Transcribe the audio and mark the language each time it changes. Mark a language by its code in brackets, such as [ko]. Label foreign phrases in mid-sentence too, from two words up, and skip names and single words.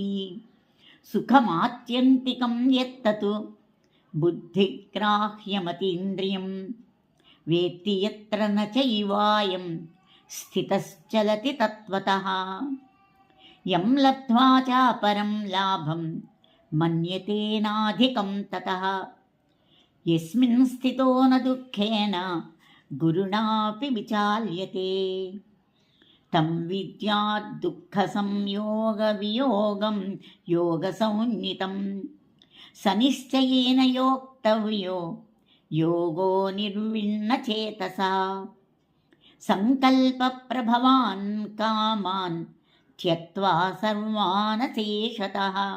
[sa] सुखमात्यन्तिकं यत्तत् बुद्धिग्राह्यमतीन्द्रियं। वेत्ति यत्र न चैवायं स्थितश्चलति तत्त्वतः। यं लब्ध्वा चापरं लाभं मन्यते नाधिकं ततः। యస్మిన్ స్థితో న దుఃఖేన గురుణాపి విచాల్యతే తం విద్యాద్ దుఃఖ సంయోగ వియోగం యోగ సంజ్ఞితం సనిశ్చయేన యోక్తవ్యో యోగో నిర్విణ్ణ చేతసా సంకల్ప ప్రభవాన్ కామాన్ త్యక్త్వా సర్వానశేషతః